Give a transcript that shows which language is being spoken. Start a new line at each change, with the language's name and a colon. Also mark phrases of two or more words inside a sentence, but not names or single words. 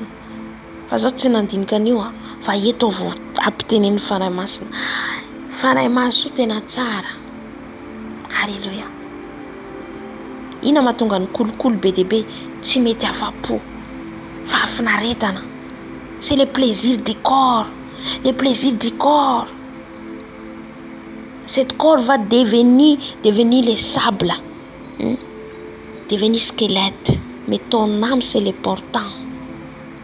Malagasy: Fa zao tsy nandinika an'io fa eto vao ampitenen'ny fanahy masina. Fanahy mahasoa tena tsara. Alléluia. Ina mahatonga ny kolokolo be dia be tsy mety afa-po. Fa finaretana.
French: C'est le plaisir du corps. Le plaisir du corps. Cet corps va devenir les sables. Devenir squelette. Mais ton âme, c'est l'important.